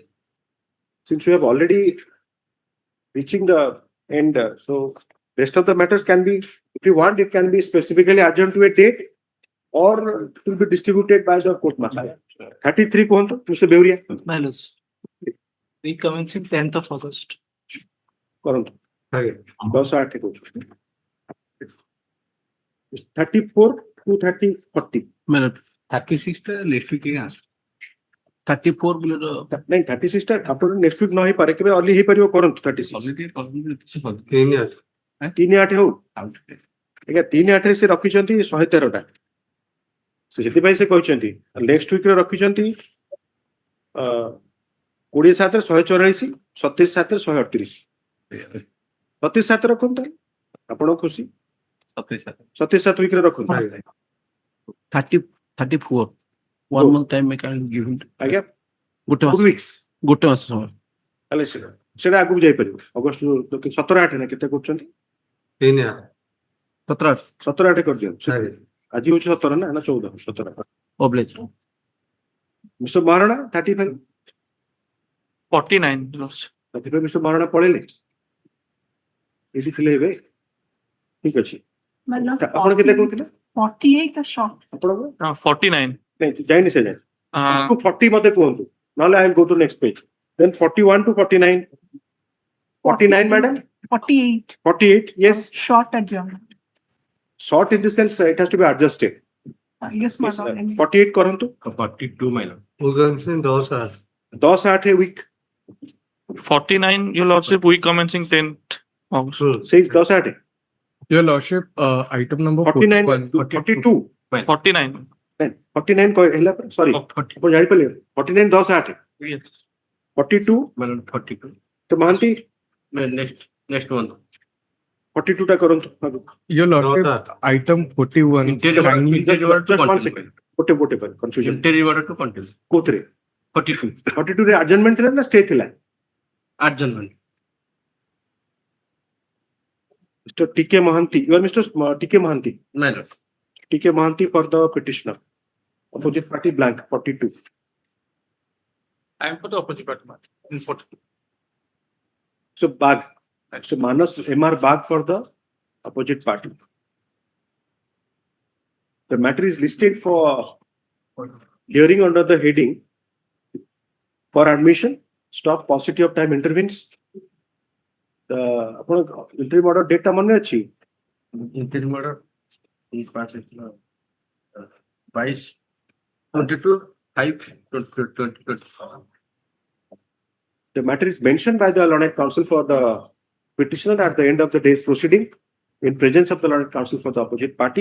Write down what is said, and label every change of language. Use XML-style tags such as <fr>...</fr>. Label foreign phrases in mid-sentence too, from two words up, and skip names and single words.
<en>Since we have already reaching the end, so rest of the matters can be, if you want, it can be specifically adjourned to a date or it will be distributed by the court master.</en> <hi>33 कौन Mr. Beuria?</hi> <en>Minus. Recommencing 10th of August.</en> <or>କରନ୍ତୁ 10-8 କହୁଛୁ 34 to 30-40 मतलब 36 ଟା</or> <en>next week</en> <or>ହିଁ ଆସୁ 34 ବୋଲେ ନାଇଁ 36 ଟା ଆପଣ</or> <en>next week</en> <or>ନ ହେଇ ପାରେ କେବେ ଅଲି ହେଇ ପାରିବ କରନ୍ତୁ 36 3-8. 3-8 ହଉ ଆଜ୍ଞା 3-8 ରେ ସେ ରଖିଛନ୍ତି 113 ଟା ସେଥିପାଇଁ ସେ କହିଛନ୍ତି</or> <en>next week</en> <or>ରେ ରଖିଛନ୍ତି 20-7 ରେ 144 27-7 ରେ 138 27 ରଖନ୍ତୁ ଆପଣ ଖୁସି 27 ୱିକ୍ ରେ ରଖନ୍ତୁ</or> <en>34 one month time I can give him</en> <or>ଆଜ୍ଞା ଗୋଟେ ମାସ ସମୟ ତାହେଲେ ସେଟା ଆଗକୁ ଯାଇପାରିବ ଅଗଷ୍ଟ 17-8 ନା କେତେ କରୁଛନ୍ତି 3-8. 17-8 କରିଦିଅନ୍ତୁ ଆଜି ହଉଛି 17 ନା 14 17</or> <en>oblige</en> <or>ମିଷ୍ଟର ମହାରଣା 35</or> <en>49 loss</en> <or>35 ମିଷ୍ଟର ମହାରଣା ପଳେଇଲେ ଏଠି ଥିଲେ ଏବେ ଠିକ ଅଛି ଆପଣ କେତେ କହୁଥିଲେ</or> <en>48 short.</en> <or>ଆପଣଙ୍କ 49 ନାଇଁ ଯାଇନି ସେ ଯାଏ 40 ମତେ କୁହନ୍ତୁ ନହେଲେ</or> <en>I will go to next page then 41 to 49 49 madam 48 yes Short adjournment. short in the sense it has to be adjusted Yes, madam.</en> <or>48 କରନ୍ତୁ</or> <en>42 minor. 10-8. 10-8 week 49 your lordship week commencing 10th August says 10-8 Your Lordship, item number 49 41, 42 49</en> <or>49 ହେଲା ସରି ଆପଣ ଜାଣିପାରିଲେ 49 10-8</or> <en>yes 42 minor 42.</en> <or>ତ ମହାନ୍ତି</or> <en>Next one.</en> <or>42 ଟା କରନ୍ତୁ</or> <en>Your Lordship, item 41. Interior order to continue.</en> <or>ଗୋଟେ confusion</or> <en>Interior order to continue.</en> <or>କୋଉଥିରେ 42. 42 ରେ adjournment ଥିଲା ନା stay ଥିଲା</or> <en>Adjournment. Mr. T.K. Mohanty, you are Mr. T.K. Mohanty. Minor. T.K. Mohanty for the petitioner. Opposite party blank 42. I am for the opposite party in 42 So Bag. So Manas M.R. Bag for the opposite party. The matter is listed for hearing under the heading for admission. Stop paucity of time intervenes. The interim order date</en> <or>ଟା ମନେ ଅଛି</or> <en>Interim order is passed 22/5/2024. The matter is mentioned by the learned counsel for the petitioner at the end of the day's proceeding in presence of the learned counsel for the opposite party.</en>